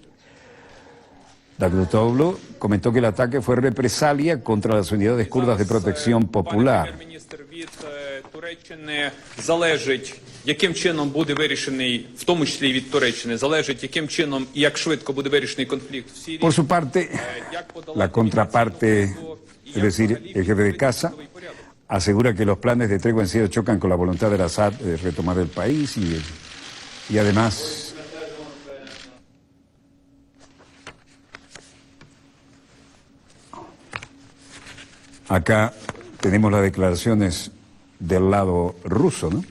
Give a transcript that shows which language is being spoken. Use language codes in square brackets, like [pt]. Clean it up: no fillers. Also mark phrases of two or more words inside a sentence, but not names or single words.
[es] Davutoglu comentó que el ataque fue represalia contra las unidades kurdas de protección popular. [uk] Прем'єр-міністр від Туреччини залежить, яким чином буде вирішений, в тому числі і від Туреччини, залежить, яким чином і як швидко буде вирішений конфлікт в Сирії. [es] Por su parte, la contraparte, es decir, el jefe de casa, asegura que los planes de tregua en Siria chocan con la voluntad del Assad de retomar el país y además acá tenemos las declaraciones del lado ruso, ¿no?